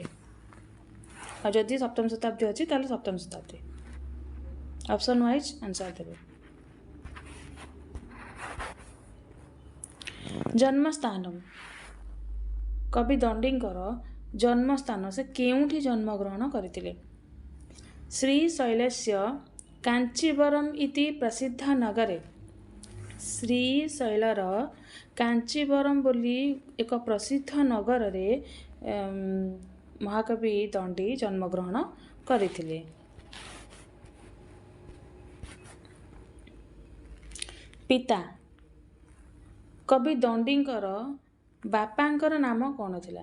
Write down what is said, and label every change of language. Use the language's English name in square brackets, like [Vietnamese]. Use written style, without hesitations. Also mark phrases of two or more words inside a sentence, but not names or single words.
[Odia] ଆ ଯଦି ସପ୍ତମ ଶତାବ୍ଦୀ ଅଛି ତାଲେ ସପ୍ତମ ଶତାବ୍ଦୀ [English] option wise answer [Odia] ଦେବେ। ଜନ୍ମ ସ୍ଥାନ କବି ଦଣ୍ଡୀଙ୍କର ଜନ୍ମ ସ୍ଥାନ ସେ କେଉଁଠି ଜନ୍ମ ଗ୍ରହଣ କରିଥିଲେ। [Sanskrit] श्रीशैलस्य कांचीवरम इति प्रसिद्ध नगरे। [Odia] ଶ୍ରୀଶୈଳର କାଞ୍ଚୀବରମ ବୋଲି ଏକ ପ୍ରସିଦ୍ଧ ନଗର ରେ ମହାକବି ଦଣ୍ଡୀ ଜନ୍ମ ଗ୍ରହଣ କରିଥିଲେ। ପିତା କବି ଦଣ୍ଡୀଙ୍କର ବାପାଙ୍କର ନାମ କଣ ଥିଲା?